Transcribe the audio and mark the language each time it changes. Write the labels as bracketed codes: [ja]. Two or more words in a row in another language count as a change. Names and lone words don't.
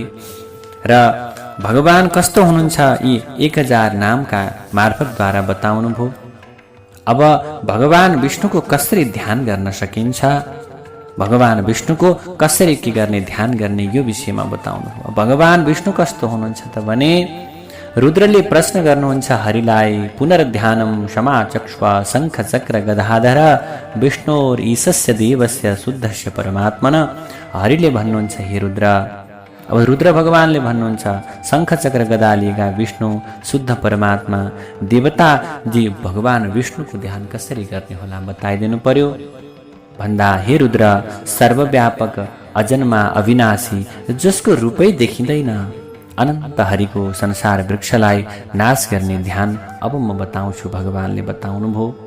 [ne] र भगवान कस्तो हुनुहुन्छ यी 1000 नामका मार्फतद्वारा बताउनु भयो। अब भगवान विष्णुको कसरी ध्यान गर्न सकिन्छ, भगवान विष्णुको कसरी के गर्ने, ध्यान गर्ने, यो विषयमा बताउनु भयो। भगवान विष्णु कस्तो हुनुहुन्छ त भने रुद्रले प्रश्न गर्नुहुन्छ हरिलाई, [sa] पुनर्ध्यानं क्षमाचक्ष्वा शङ्ख चक्र गदाधर विष्णोर ईशस्य देवस्य शुद्धस्य परमात्मन। [ne] हरिले भन्नुहुन्छ, हे रुद्र, अब रुद्र भगवानले भन्नुहुन्छ, शङ्ख चक्र गदा लिएका विष्णु शुद्ध परमात्मा देवता जी भगवान विष्णुको ध्यान कसरी गर्ने होला बताइदिनु पर्यो भन्दा, हे रुद्र, सर्वव्यापक अजन्मा अविनाशी जसको रूपै देखिँदैन अनन्त हरिको संसार वृक्षलाई नाश गर्ने ध्यान अब म बताउँछु भगवानले बताउनुभयो।